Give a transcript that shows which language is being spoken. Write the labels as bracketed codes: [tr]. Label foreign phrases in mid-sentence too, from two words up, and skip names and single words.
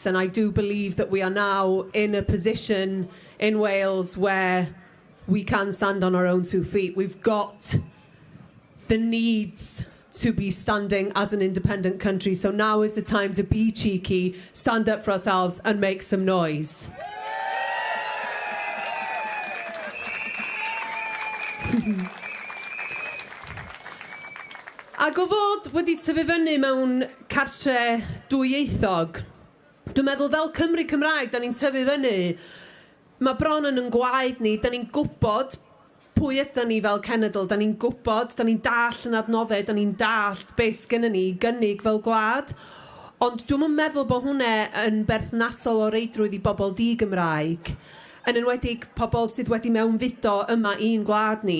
[en] And I do believe that we are now in a position in Wales where we can stand on our own 2 feet. We've got the needs to be standing as an independent country. So now is the time to be cheeky, stand up for ourselves and make some noise. [cy] Ac o fod wedi tyfu fyny mewn cartre dwyieithog, dwi'n meddwl fel Cymru Cymraeg, da ni'n tyfu fyny, mae bron yn gwaed ni, da ni'n gwybod pwy ydyn ni fel cenedl, da ni'n gwybod, da ni'n dall yn adnoddau, da ni'n dall beth sgynny ni gynnig fel gwlad, ond dwi'n meddwl bod hwnna yn berthnasol o reidrwydd i bobl di-Gymraeg, yn enwedig pobl sydd wedi mewnfudo yma i'n gwlad ni.